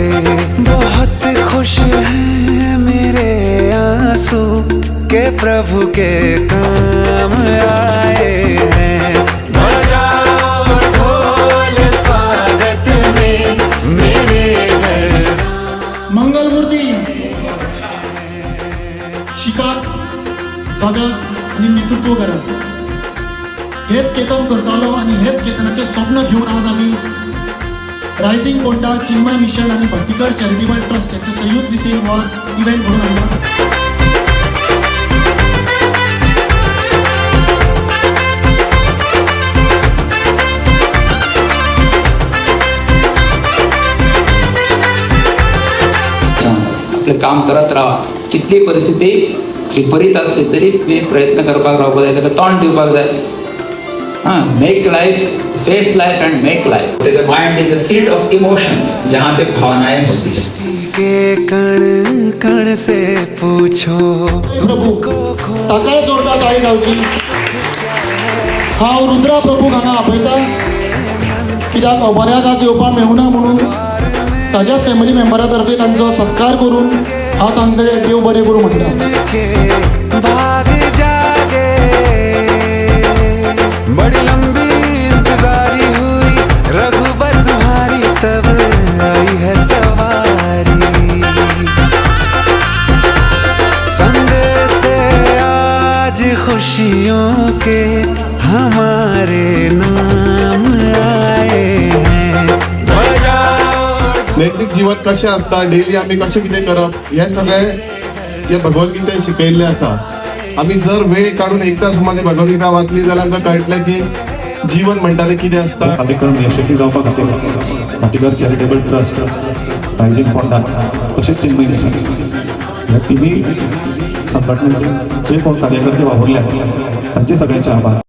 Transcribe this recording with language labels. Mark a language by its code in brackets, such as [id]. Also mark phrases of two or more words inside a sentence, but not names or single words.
[hi] बहुत खुश हैं मेरे आंसू के प्रभु के काम आए हैं। बजाओ ढोल स्वागत में मेरे घर। [kok] मंगलमूर्ती शिकात जगात आणि नेतृत्व करत हेच केतन करतालो आणि हेच केतनाचे स्वप्न घेऊन आज आम्ही रायझिंग पोंडा चिन्मय मिशन आणि भट्टीकर चॅरिटेबल ट्रस्ट यांचे संयुक्त रीतीने आज इव्हेंट घडून आणला। [mr] आपलं काम करत राहा। [kok] कितली परिस्थिती विपरीत असली तरी तुम्ही प्रयत्न करपाक रावपाक जाय, ताका तोंड दिवपाक जाय। [en] make life, face life and make life. the mind is the state of emotions, [hi] जहाँ पे भावनाएं होती है। के कण कण से पूछो [kok] प्रभू ताकाय जोरदार टाळी जावची। हांव रुद्रा प्रभू हांगा आपयता, कित्याक अबऱ्याक आज येवपाक मेळुना म्हणून ताज्या [en] family member [kok] तर्फे तांचो सत्कार करून हांव तांकां देव बरें करूं म्हणटा। [hi] भाग जागे बड़ी लंबी इंतजारी हुई, रघुबर तुम्हारी तब आई है सवारी। संदेश से आज खुशियों के हमारे नाम आए हैं। [kok] नैतिक जीवन कशें आसता, डेली आमी कशें कितें करप, हे सगळें हे भगवद्गीतेन शिकयल्लें आसा। आमी जर वेळ काडून एकदा समज भगवद्गीता वाचली जाल्यार आमकां कळटलें की जीवन म्हणटा तें कितें आसता। कार्यक्रम यशस्वी जावपा खातीर भट्टीकर चॅरिटेबल ट्रस्ट, रायझिंग पोंडा तशेंच चिन्मय मिशन ह्या तिनूय संघटनेचे जे कोण कार्यकर्ते वावरले तांचे सगळ्यांचे आभार।